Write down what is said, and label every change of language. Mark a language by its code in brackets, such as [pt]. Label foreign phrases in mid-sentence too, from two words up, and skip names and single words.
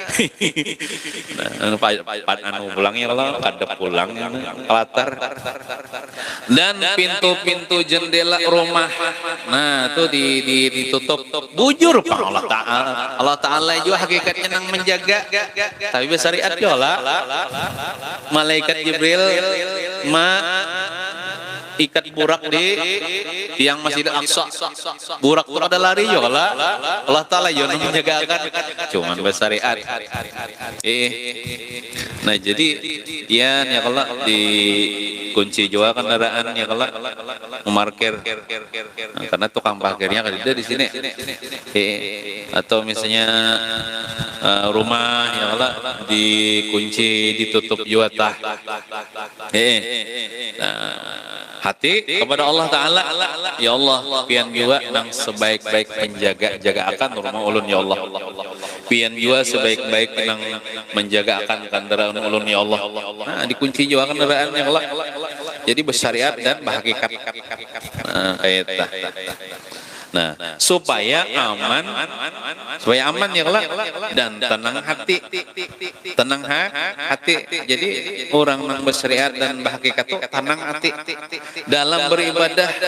[bjn] anu pulangnya kalau kada pulang kelatar dan pintu-pintu jendela rumah nah itu ditutup bujur Pak Allah Ta'ala juga hakikatnya nang menjaga tapi besyariat jola malaikat Jibril ikat burak di tiang Masjid Al-Aqsa. Burak itu ada lari juga lah. Allah Ta'ala yang menjagakan. Cuman besyariat. Nah jadi ya kalau dikunci juga kendaraan ya kalau memarkir. Nah, karena tukang parkirnya kan ada di sini. Atau misalnya rumah ya kalau dikunci ditutup juata. Hati kepada Allah Ta'ala ya Allah pian juga nang sebaik-baik penjaga akan rumah ulun ya Allah pian juga sebaik-baik nang menjaga akan kendaraan ulun ya Allah nah dikunci juga kendaraan ya Allah jadi bersyariat dan berhakikat nah supaya aman ya Allah dan tenang hati jadi orang yang bersyariat dan berhakikat itu tenang hati dalam beribadah